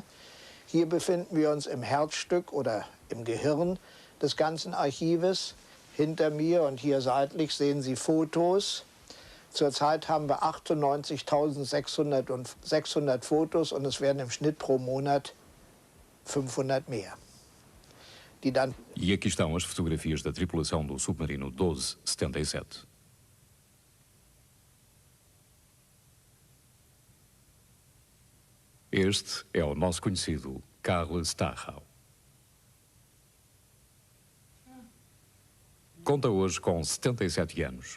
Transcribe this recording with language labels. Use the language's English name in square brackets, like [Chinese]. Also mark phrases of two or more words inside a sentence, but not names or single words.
[German] Hier befinden wir uns im Herzstück oder im Gehirn des ganzen Archives. Hinter mir und hier seitlich sehen Sie Fotos Zurzeit haben wir 98.600 Fotos und es werden im Schnitt pro Monat 500 mehr. Die dann [Portuguese] E aqui estão as fotografias da tripulação do submarino 1277. Este é o nosso conhecido Carl Stachau. Conta hoje com 77 anos.